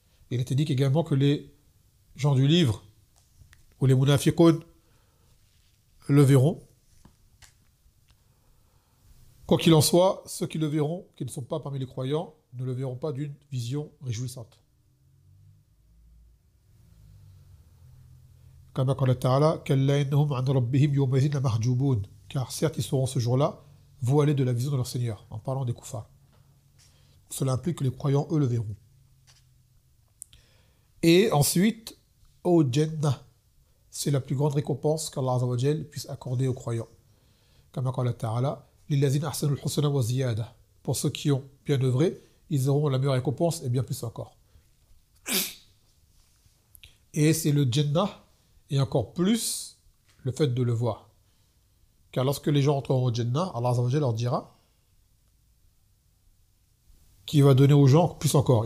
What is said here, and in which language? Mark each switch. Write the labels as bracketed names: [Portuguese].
[French] Il était dit également que les gens du livre, ou les munafiqun, le verront. Quoi qu'il en soit, ceux qui le verront, qui ne sont pas parmi les croyants, ne le verront pas d'une vision réjouissante. [Arabic] Comme قال تعالى كلا إنهم عن ربهم يومئذ لمحجوبون. [French] Car certes, ils seront ce jour-là voilés de la vision de leur Seigneur, en parlant des koufars. Cela implique que les croyants, eux, le verront. Et ensuite, au Jannah, c'est la plus grande récompense qu'Allah Azza wa Jal puisse accorder aux croyants. [Arabic] Comme قال تعالى للذين أحسنوا الحسنى وزيادة. [French] Pour ceux qui ont bien œuvré, ils auront la meilleure récompense et bien plus encore. Et c'est le Jannah et encore plus le fait de le voir. Car lorsque les gens entreront au Jannah, Allah Azza wa Jal leur dira qu'il va donner aux gens plus encore.